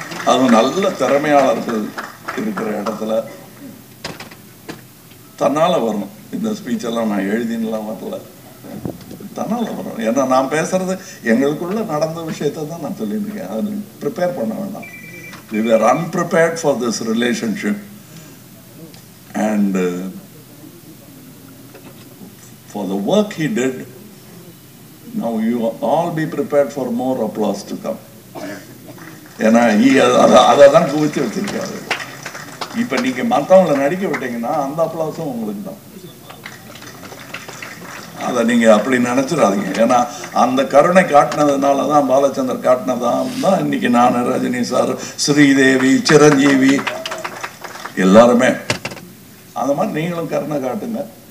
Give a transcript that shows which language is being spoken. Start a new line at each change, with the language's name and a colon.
Tamil: அதுவும் நல்ல திறமையாளர்கள் இருக்கிற இடத்துல தன்னால வரும். இந்த ஸ்பீச்செல்லாம் நான் எழுதினலாம் வரல, தன்னால வரும். ஏன்னா நான் பேசுறது எங்களுக்குள்ள நடந்த விஷயத்தை தான் நான் சொல்லியிருக்கேன். அது ப்ரிப்பேர் பண்ண வேண்டாம்.
English: We were unprepared for this relationship and for the work he did. Now you all be prepared for more applause to come.
Tamil: ஏன்னா அதை தான் குவிச்சு வச்சிருக்காரு. இப்ப நீங்க மற்றவங்களை நடிக்க விட்டீங்கன்னா அந்த அப்ளாஸும் உங்களுக்கு தான். அதை நீங்க அப்படி நினைச்சிடாதீங்க. ஏன்னா அந்த கருணை காட்டினதுனால தான், பாலச்சந்தர் காட்டினதான் தான் இன்னைக்கு நான், ரஜினி சார், ஸ்ரீதேவி, சிரஞ்சீவி எல்லாருமே அந்த மாதிரி நீங்களும் கருணை காட்டுங்க.